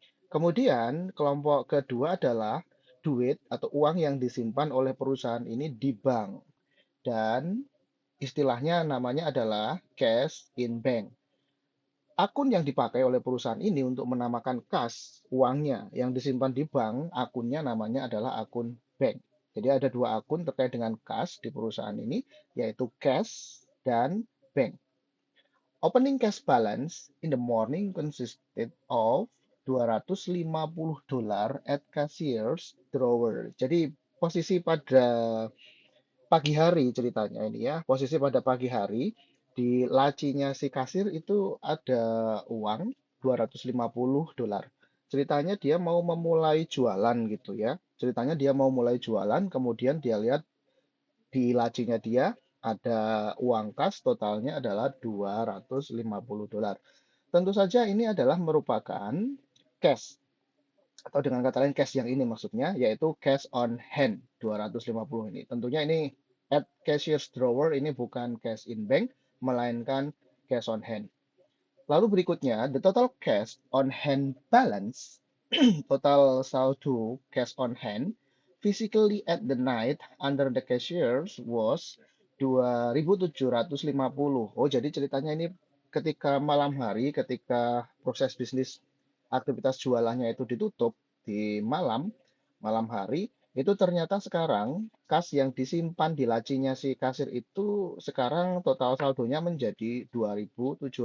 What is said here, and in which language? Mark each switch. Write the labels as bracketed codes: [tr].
[id] Kemudian kelompok kedua adalah duit atau uang yang disimpan oleh perusahaan ini di bank dan istilahnya namanya adalah cash in bank. Akun yang dipakai oleh perusahaan ini untuk menamakan kas uangnya yang disimpan di bank, akunnya namanya adalah akun bank. Jadi ada dua akun terkait dengan kas di perusahaan ini, yaitu cash dan bank. [en] Opening cash balance in the morning consisted of $250 at cashier's drawer. [id] Jadi posisi pada pagi hari ceritanya ini ya. Posisi pada pagi hari di lacinya si kasir itu ada uang $250. Ceritanya dia mau memulai jualan gitu ya. Ceritanya dia mau mulai jualan, kemudian dia lihat di lacinya dia ada uang kas totalnya adalah $250. Tentu saja ini adalah merupakan cash atau dengan kata lain cash yang ini maksudnya yaitu cash on hand 250 ini. Tentunya ini at cashier's drawer ini bukan cash in bank melainkan cash on hand. [en] Lalu berikutnya the total cash on hand balance [id] total saldo [en] cash on hand physically at the night under the cashiers was 2.750. [id] Oh, jadi ceritanya ini ketika malam hari, ketika proses bisnis aktivitas jualannya itu ditutup di malam hari, itu ternyata sekarang kas yang disimpan di lacinya si kasir itu sekarang total saldonya menjadi 2.750.